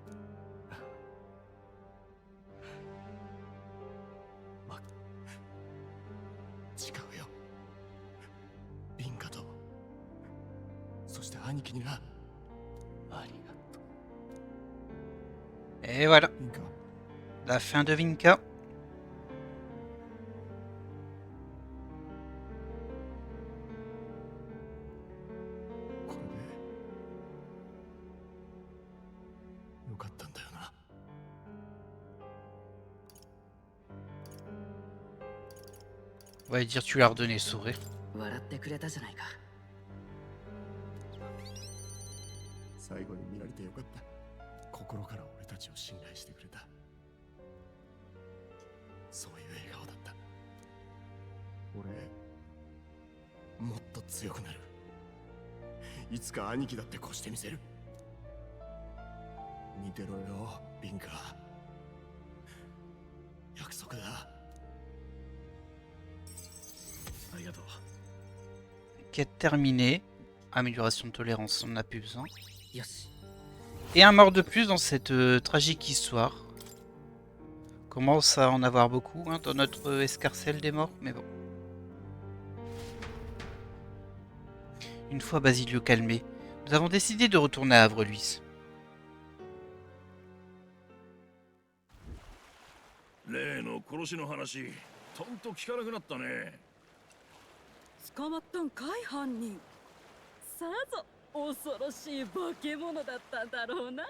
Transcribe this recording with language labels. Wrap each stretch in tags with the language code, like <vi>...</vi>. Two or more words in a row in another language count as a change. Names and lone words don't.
<ja>違うよ、ビンカとそして兄貴にな。ありがとう。</ja> <fr>Et voilà, ビンカ la fin de Vinca.</fr> <ja>これでよかったんだよな。</ja> <fr>On va dire tu l'as redonné le sourire.</fr> <ja>笑ってくれたじゃないか。最後に見られてよかった。心から俺たちを信頼してくれた。そういう笑顔だった。俺もっと強くなる。いつか兄貴だって越してみせる。見てろよビンカ、約束だ。ありがとう。</ja> <fr>Quête terminée. Amélioration de tolérance, on n'en a plus besoin. よし。 Et un mort de plus dans cette tragique histoire. On commence à en avoir beaucoup hein, dans notre escarcelle des morts, mais bon. Une fois Basilio calmé, nous avons décidé de retourner à Avreluis.</fr> <ja>例の殺しの話、とんと聞かなくなったね。捕まったんかい犯人。さぞ恐ろしい化け物だったんだろうな。</ja>